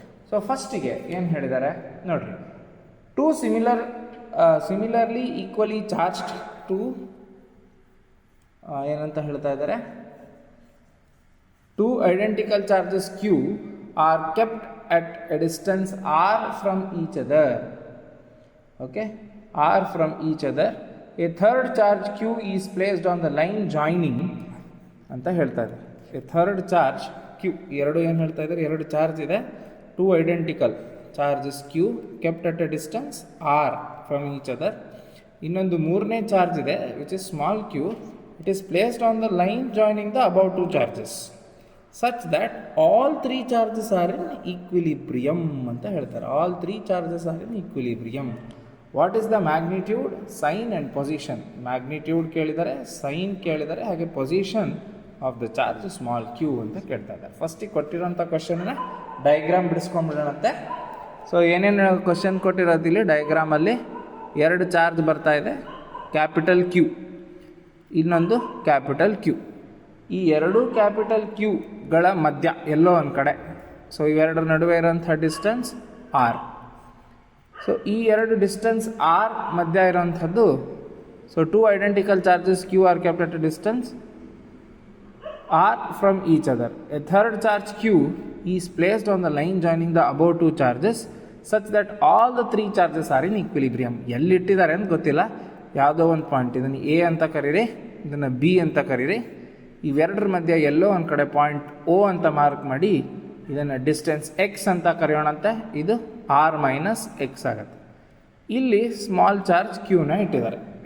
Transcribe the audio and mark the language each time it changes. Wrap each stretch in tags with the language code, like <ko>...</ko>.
<en>so</en> <kn>ಫಸ್ಟಿಗೆ ಏನು ಹೇಳಿದ್ದಾರೆ ನೋಡಿರಿ,</kn> <en>2 similarly equally charged to</en> <kn>ಏನಂತ ಹೇಳ್ತಾ ಇದ್ದಾರೆ,</kn> <en>2 identical charges Q are kept at a distance r from each other. Okay, r from each other. A third charge Q is placed on the line joining</en> <kn>ಅಂತ ಹೇಳ್ತಾ ಇದೆ.</kn> <en>A third charge Q,</en> <kn>ಎರಡು ಏನು ಹೇಳ್ತಾ ಇದ್ದಾರೆ, 2 charge ಇದೆ,</kn> <en>2 identical charges Q kept at a distance r from each other.</en> <kn>ಇನ್ನೊಂದು 3ನೇ ಚಾರ್ಜ್ ಇದೆ</kn> <en>which is small q. It is placed on the line joining the above 2 charges such that all 3 charges are in equilibrium</en> <kn>ಅಂತ ಹೇಳ್ತಾರೆ.</kn> <en>all 3 charges are in equilibrium. what is the magnitude, sign and position? magnitude ಕೇಳಿದರೆ, sign</en> <kn>ಕೇಳಿದರೆ, ಹಾಗೆ</kn> <en>position of the charge small q</en> <kn>ಅಂತ ಕೇಳ್ತಾ ಇದ್ದಾರೆ. ಫಸ್ಟಿಗೆ ಕೊಟ್ಟಿರೋಂಥ ಕ್ವಶನ್ನ diagram ಬಿಡಿಸ್ಕೊಂಡ್ಬಿಡೋಣಂತೆ. So ಏನೇನು ಕ್ವಶನ್ ಕೊಟ್ಟಿರೋದಿಲ್ಲ ಡಯಾಗ್ರಾಮಲ್ಲಿ, 2 ಚಾರ್ಜ್ ಬರ್ತಾ ಇದೆ, ಕ್ಯಾಪಿಟಲ್ Q, ಇನ್ನೊಂದು ಕ್ಯಾಪಿಟಲ್ Q. ಈ 2 ಕ್ಯಾಪಿಟಲ್ Qಗಳ ಮಧ್ಯ ಎಲ್ಲೋ ಒಂದು ಕಡೆ, ಸೊ ಇವೆರಡರ ನಡುವೆ ಇರೋಂಥ ಡಿಸ್ಟೆನ್ಸ್ R.</kn> <en>so</en> <kn>ಈ 2 ಡಿಸ್ಟೆನ್ಸ್ R ಮಧ್ಯ ಇರೋಂಥದ್ದು,</kn> <en>So 2 identical charges Q are kept at a distance R from each other. A third charge Q is placed on the line joining the above 2 charges such that all the 3 charges are in equilibrium.</en> <kn>ಎಲ್ಲಿಟ್ಟಿದ್ದಾರೆ ಅಂತ ಗೊತ್ತಿಲ್ಲ, ಯಾವುದೋ ಒಂದು point, ಇದನ್ನು A ಅಂತ ಕರೀರಿ, ಇದನ್ನು B ಅಂತ ಕರೀರಿ. ಇವೆರಡರ ಮಧ್ಯೆ ಎಲ್ಲೋ ಒಂದು ಕಡೆ ಪಾಯಿಂಟ್ O ಅಂತ ಮಾರ್ಕ್ ಮಾಡಿ ಇದನ್ನು ಡಿಸ್ಟೆನ್ಸ್ X ಅಂತ ಕರೆಯೋಣಂತೆ. ಇದು R ಮೈನಸ್ X ಆಗುತ್ತೆ. ಇಲ್ಲಿ ಸ್ಮಾಲ್ ಚಾರ್ಜ್ Qನ ಇಟ್ಟಿದ್ದಾರೆ.</kn>